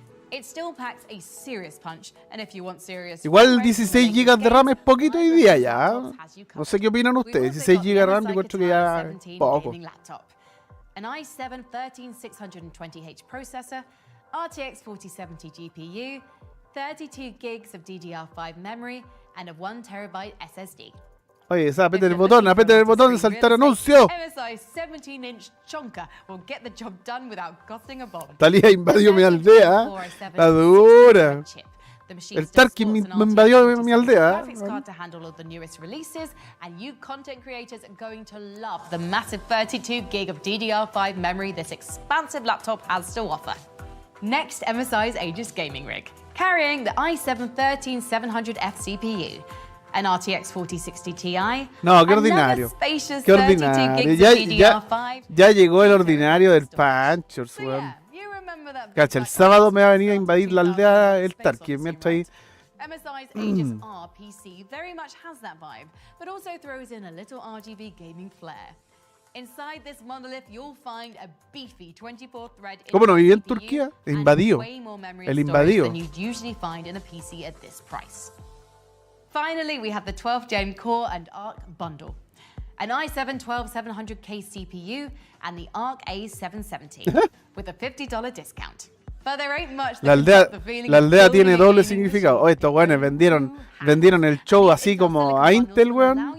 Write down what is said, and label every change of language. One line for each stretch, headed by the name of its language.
English: It still packs a serious punch, and if you want serious...
Spanish: Igual 16 GB de RAM es poquito hoy día ya. No sé qué opinan ustedes. 16 GB de RAM yo creo que ya es poco.
English: An i7-13620H processor, RTX 4070 GPU, 32 gigs of DDR5 memory, and a 1TB SSD.
Spanish: Oye, aprieten el botón de saltar anuncio.
English: MSI 17-inch chonker will get the job done without costing a bomb.
Spanish: Talía invadió mi aldea. La dura. El Tarkin me invadió mi aldea.
English: Graphics card to handle all the newest releases, and you content creators are going to love the massive 32 gig of DDR5 memory this expansive laptop has to offer. Next, MSI's Aegis gaming rig, carrying the i7-13700F CPU, an RTX 4060 Ti.
Spanish: No, qué ordinario. Qué ordinario. Ya llegó el ordinario del Panchers, weón. Cacha, el sábado me va a venir a invadir la aldea el Tarkin mientras ahí.
English: MSI's Aegis R PC very much has that vibe, but also throws in a little RGB gaming flair. Inside this monolith, you'll find a beefy 24-thread.
Spanish: ¿Cómo no viví en Turquía? Invadido. El invadido.
English: Than you'd usually find in a PC at this price. Finally, we have the 12th Gen Core and Arc bundle, an i7-12700K CPU, and the Arc A770 with a $50 discount. But there ain't much.
Spanish: La aldea tiene doble significado. Oh, estos weones vendieron el show así como a Intel, weón.